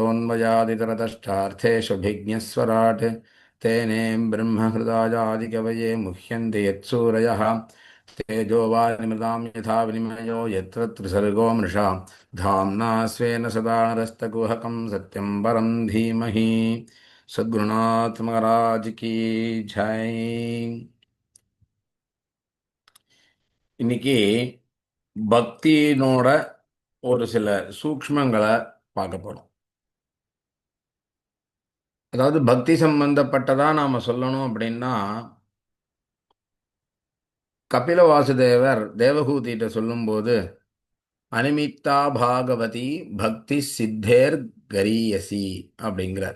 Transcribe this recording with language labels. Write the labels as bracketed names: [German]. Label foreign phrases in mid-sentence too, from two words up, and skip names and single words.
[Sanskrit] यतोऽन्वयादितरतश्चार्थेष्वभिज्ञस्वराट् तेने ब्रह्महृदायादिकवये मुह्यन्ति यत्सूरयः तेजोवानिमृतां यथा विनिमयो यत्र त्रिसर्गो मृषा धाम्ना स्वेन सदा नरस्तकुहकं सत्यं परं धीमहि [Hindi] सद्गुरुनाथ महाराज की जय. [Tamil] இன்னைக்கு பக்தியினோட ஒரு சில சூக்ஷ்மங்களை பார்க்க போறோம். அதாவது பக்தி சம்பந்தப்பட்டதா நாம சொல்லணும் அப்படின்னா, கபில வாசுதேவர் தேவகூதிட்ட சொல்லும்போது [Sanskrit] अनिमित्ता भागवती भक्तिः सिद्धेः गरीयसी [Tamil] அப்படிங்கிறார்.